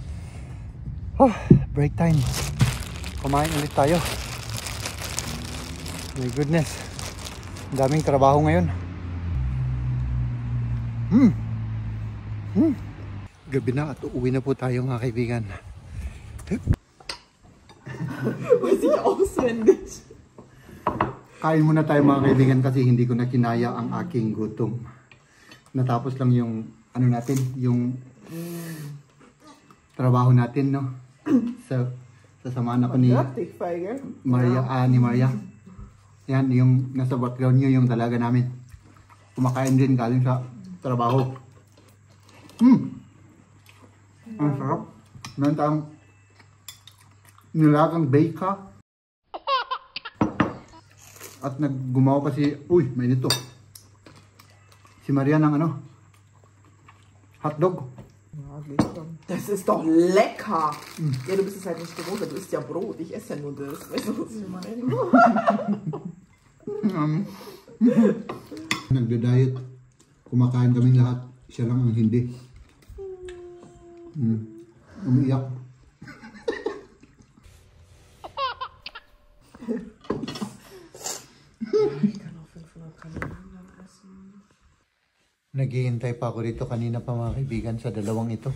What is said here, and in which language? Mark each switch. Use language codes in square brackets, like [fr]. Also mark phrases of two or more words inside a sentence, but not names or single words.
[en] break time. [tl] Kumain ulit tayo. [en] My goodness. [tl] Ang daming trabaho ngayon. Gabi na at uuwi na po tayo mga kaibigan. [de] Weiß ich auswendig. [tl] Kain muna tayo mga kaibigan kasi hindi ko na kinaya ang aking gutom. Natapos lang yung ano natin, yung trabaho natin, no? Sa samahan ako ni Maria. Yan, yung nasa background nyo, yung dalaga namin. Kumakain din galing sa trabaho. Ang sarap. Meron tayong nilagang bacon. At naggumawa pa si, may nito. Si Maria ng ano? Hotdog. [de] Das ist doch lecker. Ja, du bist es halt nicht gewohnt, du isst ja Brot, ich esse ja nur das. Weißt du, was ich meine? [tl] Nagda-diet. Kumakain kami lahat. Siya lang ang hindi. Umiiyak. Naghihintay pa ako dito kanina pa mga kaibigan sa dalawang ito.